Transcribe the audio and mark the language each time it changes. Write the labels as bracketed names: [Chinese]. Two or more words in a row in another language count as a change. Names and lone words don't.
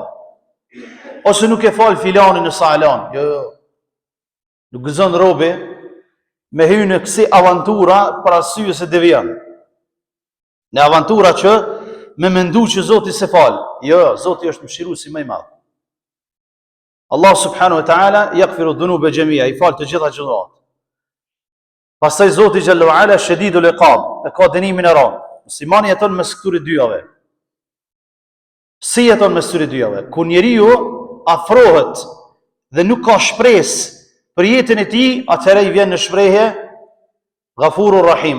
[Albanian] Ose nuk e fal filanin në salan. Jo. Nuk gëzon robi me hyrë në kësi avantura për arsye se devion. Në avantura që me mendu që Zoti se fal. Jo, Zoti është mëshiruesi më i madh. [Arabic] الله سبحانه وتعالى يغفر الذنوب جميعا, [Albanian] i fal të gjitha gjunat. Pastaj Zoti [Arabic] جل وعلا شديد العقاب, [Albanian] e ka dënimin e rënd. Muslimani jeton mes këtyre dyjave. Si jeton mes këtyre dyjave? Kur njeriu afrohet dhe nuk ka shpresë për jetën e tij, atëherë i vjen në shprehje [Arabic] غفور رحيم.